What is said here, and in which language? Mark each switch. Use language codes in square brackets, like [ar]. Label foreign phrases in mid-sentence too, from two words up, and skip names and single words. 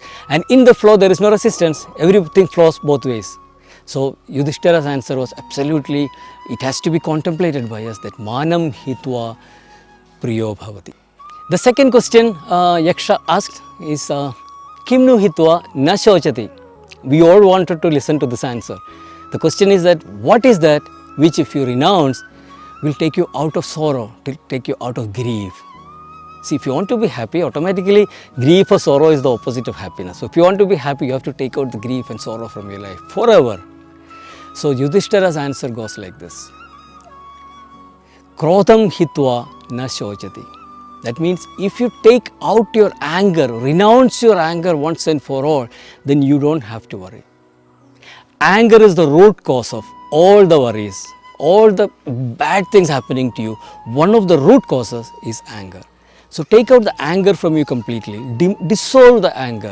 [en] And in the flow there is no resistance, everything flows both ways. So Yudhishthira's answer was absolutely, it has to be contemplated by us that [sa] manam hitva priyo bhavati. [en] The second question Yaksha asked is [sa] Kim nu hitva na shochati? [en] We all wanted to listen to this answer. The question is that what is that which if you renounce will take you out of sorrow, take you out of grief? See, if you want to be happy, automatically grief or sorrow is the opposite of happiness. So if you want to be happy, you have to take out the grief and sorrow from your life forever. So Yudhishthira's answer goes like this. [sa] Krodham hitva na shochati. [en] That means if you take out your anger, renounce your anger once and for all, then you don't have to worry. Anger is the root cause of all the worries, all the bad things happening to you. One of the root causes is anger. So take out the anger from you completely, dissolve the anger.